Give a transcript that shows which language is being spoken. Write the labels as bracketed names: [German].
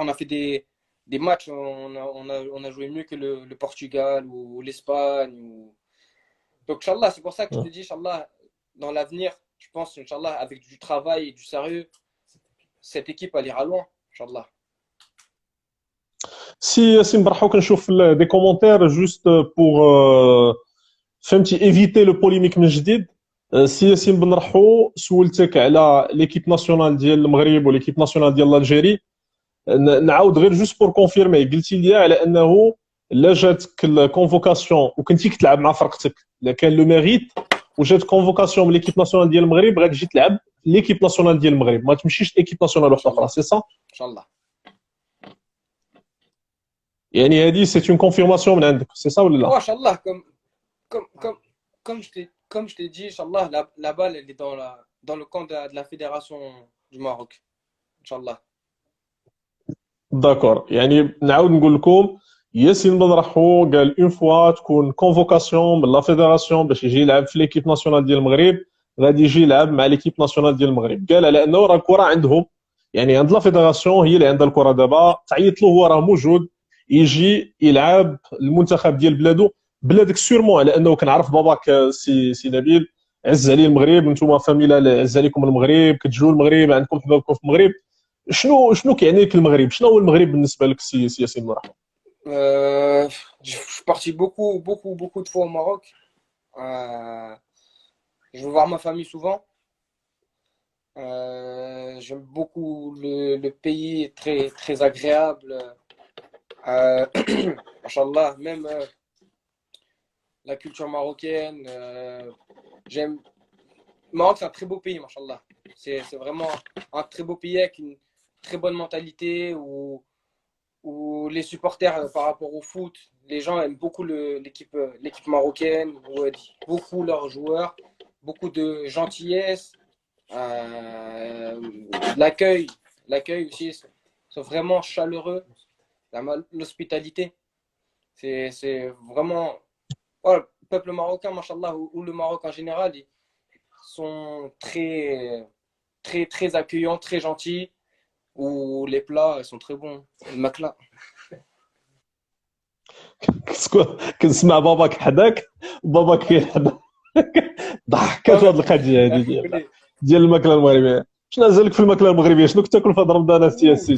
[French] On a fait des matchs, on a joué mieux que le Portugal ou l'Espagne. Donc, Inch'Allah, c'est pour ça que je ouais. te dis, Inch'Allah, dans l'avenir, je pense, Inch'Allah, avec du travail et du sérieux, cette équipe, elle ira loin, Inch'Allah. [Arabic] سي مبرحو كنشوف دي كومونتير [French] جوست بور [Arabic] فهمتي ايفيتي [French] لو بوليميك [Arabic] من جديد. سي ياسين بن رحو سولتك على ليكيب ناسيونال ديال المغرب وليكيب ناسيونال ديال الجيري. نعاود غير [French] جوست بور كونفيرمي، [Arabic] قلتي لي على انه لا جاتك الكونفوكاسيون وكنتي كتلعب مع فرقتك، الا كان لو ميريت وجات كونفوكاسيون من ليكيب ناسيونال ديال المغرب غتجي تلعب ليكيب ناسيونال ديال المغرب، ما تمشيش ليكيب ناسيونال واحده اخرى، Inch'Allah. [French] سي صا؟ [Arabic] Inch'Allah. يعني هذه [French] سي اون كونفيرماسيون [Arabic] من عندك، سي صا ولا لا؟ [French] Oh, Inch'Allah, comme, comme, comme je t'ai dit, Inch'Allah, la balle, elle est dans le camp de la fédération du Maroc. [Arabic] Inch'Allah. [French] داكور. [Arabic] يعني نعاود نقول لكم ياسين بن رحو قال [French] اون فوا [Arabic] تكون كونفوكاسيون من لا فيدراسيون باش يجي يلعب في ليكيب ناسيونال ديال المغرب غادي يجي يلعب مع ليكيب ناسيونال ديال المغرب. قال على انه راه الكره عندهم، يعني عند لا فيدراسيون هي اللي عندها الكره دابا، تعيط له هو راه موجود يجي يلعب المنتخب ديال بلادو. بلادك [French] سيرمون [Arabic] على انه كنعرف باباك سي نبيل عز عليه المغرب، انتم فاميلا عز عليكم المغرب، كتجوا المغرب، عندكم حبابكم في المغرب. شنو كيعني لك المغرب؟ شنو هو المغرب بالنسبه لك سي ياسين مرحبا؟ [French] Je suis parti beaucoup de fois au Maroc. Euh, je veux voir ma famille souvent. J'aime beaucoup le pays, est très agréable. Euh, Machallah, même la culture marocaine, j'aime. Le Maroc, c'est un très beau pays, machallah. C'est vraiment un très beau pays avec une très bonne mentalité où les supporters par rapport au foot, les gens aiment beaucoup l'équipe marocaine, où, beaucoup leurs joueurs, beaucoup de gentillesse, euh, l'accueil, l'accueil aussi, sont vraiment chaleureux, l'hospitalité, c'est vraiment, ouais, le peuple marocain, machallah, ou le Maroc en général, ils sont très accueillants, très gentils, où les plats ils sont très bons. Le makla. [Arabic] كنسمع باباك حداك وباباك كاين حدا ضحكت في هذه القضيه هذه ديال الماكله المغربيه. شنو نزلك في الماكله المغربيه؟ شنو كتاكل في هذا رمضان سي ياسين؟